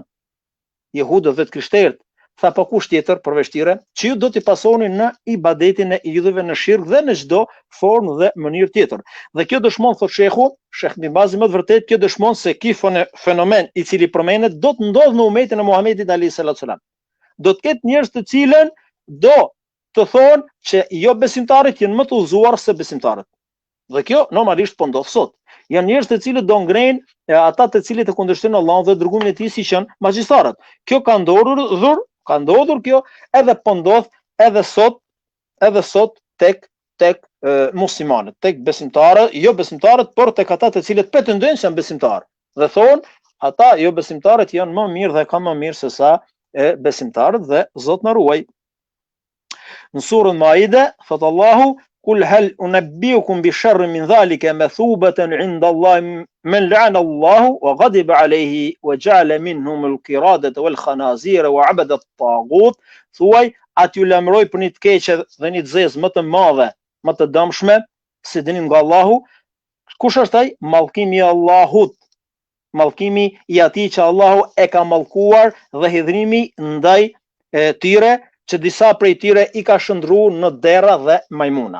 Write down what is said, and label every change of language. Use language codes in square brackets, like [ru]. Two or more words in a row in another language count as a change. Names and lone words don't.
[sq] Jehudët dhe të krishterët. Tha pa kush tjetër përveç tyre, që ju do t'i pasoni në ibadetin e idhujve, në shirk dhe në çdo formë dhe mënyrë tjetër. Dhe kjo dëshmon, thot shehu, Sheh Ibn Bazi më të vërtet, kjo dëshmon se ky fenomen i cili përmendet do të ndodhë në umetin e Muhamedit [ar] عليه الصلاة والسلام. [sq] Do të ketë njerëz të cilën do të thonë që jo besimtarët janë më të udhëzuar se besimtarët. Dhe kjo normalisht po ndodh sot. Janë njerëz të cilët do ngrejnë ata të cilët e kundërshtojnë Allahun dhe dërgumin e tij, si janë magjistarët. Kjo ka ndodhur kjo edhe po ndodh edhe sot tek muslimanët, tek besimtarët, jo besimtarët, por tek ata të cilët pretendojnë se janë besimtarë. Dhe thonë ata jo besimtarët janë më mirë dhe kanë më mirë se sa besimtarët, dhe Zot na ruaj. Në surën Maide thot Allahu: [ar] "قل هل أنبئكم بشر من ذلك مثوبة عند الله من لعنه الله وغضب عليه وجعل منهم القردة والخنازير وعبد الطاغوت." [sq] Thuaj, aty lajmëroj për një të keqe dhe një të zezë më të madhe, më të dëmshme, si dënim nga Allahu. Kush është ai? Mallkimi i Allahut, mallkimi i atij që Allahu e ka mallkuar dhe hidhrimi ndaj tyre, që disa prej tyre i ka shndruar në dera dhe majmuna.